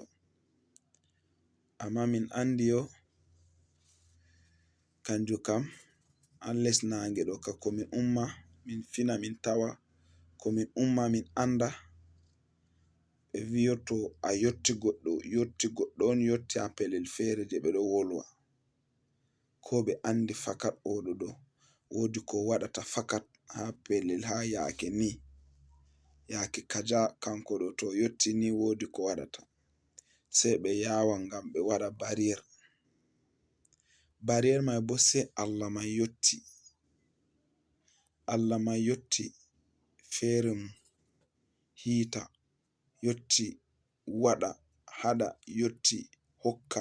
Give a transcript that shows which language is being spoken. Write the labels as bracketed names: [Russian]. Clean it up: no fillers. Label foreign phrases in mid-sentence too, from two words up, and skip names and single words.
[Fula] Amma min andi yo kanju kam ha les nange ɗo ka ko min umma min fina min tawa, ko min umma min anda. Ɓe vi yo to a yotti goɗɗo on yotti ha pelel fere je ɓe ɗo wolwa, ko ɓe andi fakat oɗo ɗo wodi ko waɗata fakat ha pelel ha yake ni, yake kaza kanko ɗo to yotti ni wodi ko waɗata, sai ɓe yawa ngam ɓe waɗa barriere. Barriere mai bo sai Allah mai yotti. Allah mai yotti fere mum hita, yotti waɗa haɗa, yotti hokka.